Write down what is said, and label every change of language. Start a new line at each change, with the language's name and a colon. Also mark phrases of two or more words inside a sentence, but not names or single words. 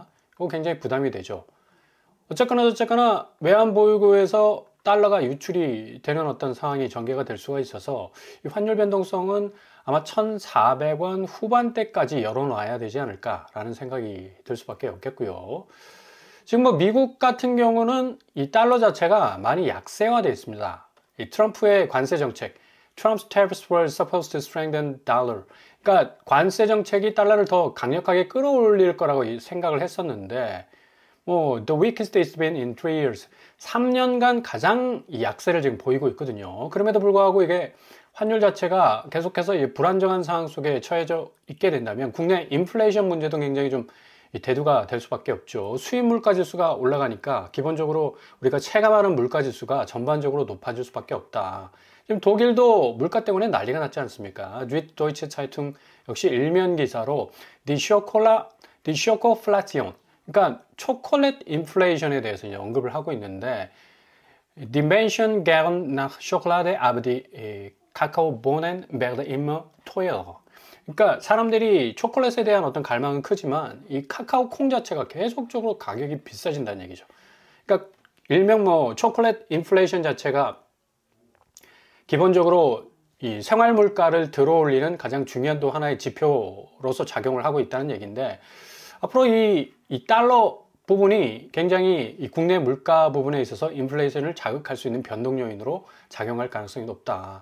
Korean: 이거 굉장히 부담이 되죠. 어쨌거나 외환 보유고에서 달러가 유출이 되는 어떤 상황이 전개가 될 수가 있어서 이 환율 변동성은 아마 1,400원 후반대까지 열어놔야 되지 않을까라는 생각이 들 수밖에 없겠고요. 지금 뭐 미국 같은 경우는 이 달러 자체가 많이 약세화되어 있습니다. 이 트럼프의 관세 정책,
English: Trump's tariffs were supposed to strengthen dollar.
Korean: 그러니까 관세 정책이 달러를 더 강력하게 끌어올릴 거라고 생각을 했었는데, 뭐
English: the weakest it's been in 3 years.
Korean: 3년간 가장 이 약세를 지금 보이고 있거든요. 그럼에도 불구하고 이게 환율 자체가 계속해서 이 불안정한 상황 속에 처해져 있게 된다면 국내 인플레이션 문제도 굉장히 좀 대두가 될 수밖에 없죠. 수입 물가 지수가 올라가니까 기본적으로 우리가 체감하는 물가 지수가 전반적으로 높아질 수밖에 없다. 지금 독일도 물가 때문에 난리가 났지 않습니까? Süddeutsche Zeitung 역시 일면 기사로
German: Die Schokoflation,
Korean: 그러니까 초콜릿 인플레이션에 대해서 이제 언급을 하고 있는데,
German: Die Menschen gern nach Schokolade, aber die Kakaobohnen werden immer teurer.
Korean: 그러니까 사람들이 초콜릿에 대한 어떤 갈망은 크지만 이 카카오 콩 자체가 계속적으로 가격이 비싸진다는 얘기죠. 그러니까 일명 뭐 초콜릿 인플레이션 자체가 기본적으로 이 생활 물가를 들어올리는 가장 중요한 또 하나의 지표로서 작용을 하고 있다는 얘기인데, 앞으로 이 달러 부분이 굉장히 이 국내 물가 부분에 있어서 인플레이션을 자극할 수 있는 변동 요인으로 작용할 가능성이 높다.